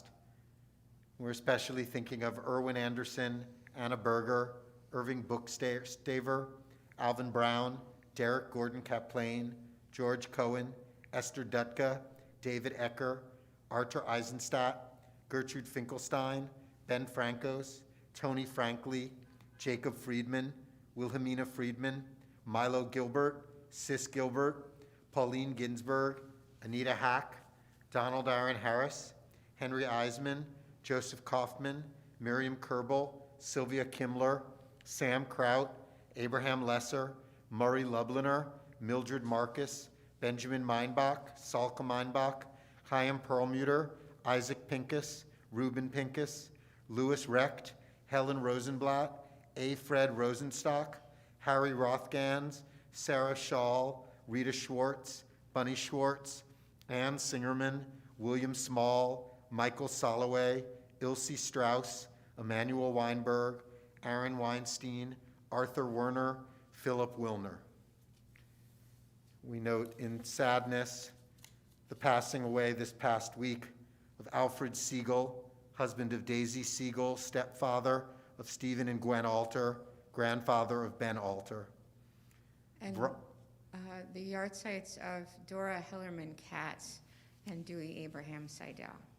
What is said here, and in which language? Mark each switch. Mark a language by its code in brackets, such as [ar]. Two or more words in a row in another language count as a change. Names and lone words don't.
[en] We're especially thinking of Erwin Anderson, Anna Berger, Irving Bookstaver, Alvin Brown, Derek Gordon Kaplane, George Cohen, Esther Dutka, David Ecker, Arthur Eisenstadt, Gertrude Finkelstein, Ben Francos, Tony Frankley, Jacob Friedman, Wilhelmina Friedman, Milo Gilbert, Sis Gilbert, Pauline Ginsberg, Anita Hack, Donald Aaron Harris, Henry Eisman, Joseph Kaufman, Miriam Kerbel, Sylvia Kimmler, Sam Kraut, Abraham Lesser, Murray Lubliner, Mildred Marcus, Benjamin Meinbach, Salka Meinbach, Chaim Perlmutter, Isaac Pincus, Reuben Pincus, Louis Recht, Helen Rosenblatt, A. Fred Rosenstock, Harry Rothgans, Sarah Schall, Rita Schwartz, Bunny Schwartz, Ann Singerman, William Small, Michael Soloway, Ilse Strauss, Emmanuel Weinberg, Aaron Weinstein, Arthur Werner, Philip Wilner. We note in sadness the passing away this past week of Alfred Siegel, husband of Daisy Siegel, stepfather of Stephen and Gwen Alter, grandfather of Ben Alter. And the yard sites of Dora Hillerman Katz and Dewey Abraham Seidel.